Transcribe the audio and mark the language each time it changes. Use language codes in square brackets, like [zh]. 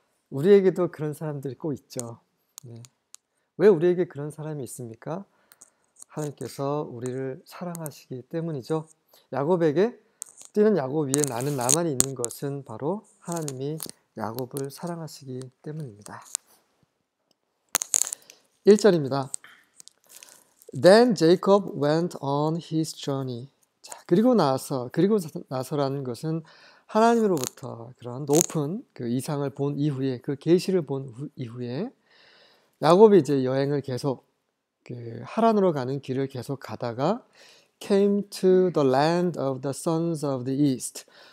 [ko] 우리에게도 그런 사람들이 꼭 있죠. 네. 왜 우리에게 그런 사람이 있습니까? 하나님께서 우리를 사랑하시기 때문이죠. 야곱에게 뛰는 야곱 위에 나는 나만이 있는 것은 바로 하나님이 야곱을 사랑하시기 때문입니다. 1절입니다. [en] Then Jacob went on his journey. [ko] 자, 그리고 나서라는 것은 하나님으로부터 그런 높은 그 이상을 본 이후에, 그 계시를 본 이후에 야곱이 이제 여행을 계속 그 하란으로 가는 길을 계속 가다가 [en] came to the land of the sons of the east.